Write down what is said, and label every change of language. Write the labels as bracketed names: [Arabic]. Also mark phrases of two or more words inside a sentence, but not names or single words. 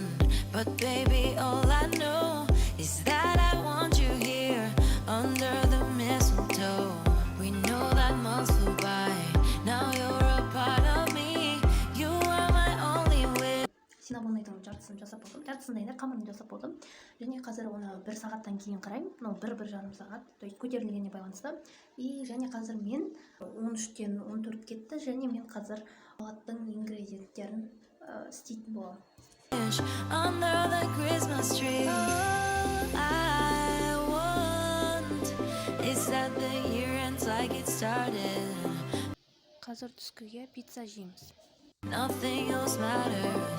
[English] but baby, all I know is that I want you here under the mistletoe. We know that months flew by, now you're a part of me, you are my only wish. [Kazakh] Синабонайдың жартысын жасап болдым, жартысында енді қамырын жасап болдым. Және қазір оны 1 сағаттан кейін қараймын, мынау 1-1,5 сағат, [Russian] то есть [Kazakh] көтерілгеніне байланысты. И және қазір мен 13-тен 14 кетті, және мен қазір салаттың ингредиенттерін істейтін боламын. [English] Under the Christmas tree, all I want is that the year ends like it started. [Kazakh] Қазір түскіге пицца жейміз. [English] Nothing else matters.